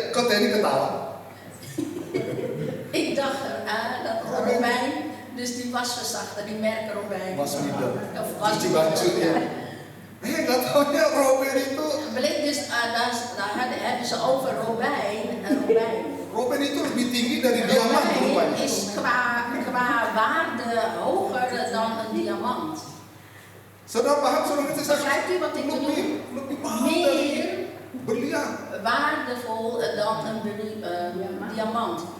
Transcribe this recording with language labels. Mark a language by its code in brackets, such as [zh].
[id] Kok tadi ketawa? [nl] Ik dacht dat robijn, dus die wasverzachter, die merken robijn. Was middle. Of [id] Cuci baju ya. Nggak taunya robain itu. [nl] Bleek dus, daar hebben ze over robijn. [id] Robain itu lebih tinggi dari diamant [nl] Robijn [id] rupanya. [nl] is qua waarde hoger dan een diamant. [id] Saudara paham, saudara ngerti saya? [nl] Begrijpt u wat ik bedoel? [id] Lebih mahal dari [nl] Meer [id] berlian. [nl] waardevol dan een diamant.